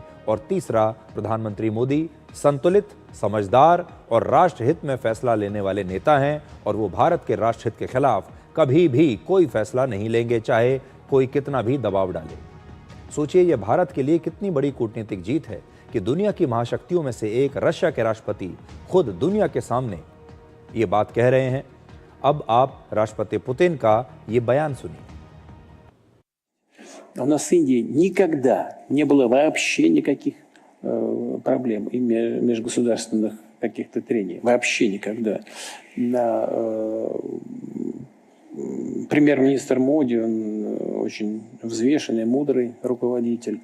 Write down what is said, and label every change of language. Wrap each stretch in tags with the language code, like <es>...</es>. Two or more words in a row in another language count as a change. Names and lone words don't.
<hi>और तीसरा, प्रधानमंत्री मोदी संतुलित, समझदार और राष्ट्रहित में फैसला लेने वाले नेता हैं और वो भारत के राष्ट्रहित के खिलाफ कभी भी कोई फैसला नहीं लेंगे, चाहे कोई कितना भी दबाव डाले। सोचिए, यह भारत के लिए कितनी बड़ी कूटनीतिक जीत है कि दुनिया की महाशक्तियों में से एक रशिया के राष्ट्रपति खुद दुनिया के सामने ये बात कह रहे हैं। अब आप राष्ट्रपति पुतिन का ये बयान सुनिए।</hi> <ru>У нас с Индией никогда не было вообще никаких проблем и межгосударственных каких-то трений. Вообще никогда. Премьер-министр Моди, он очень взвешенный, мудрый руководитель.</ru>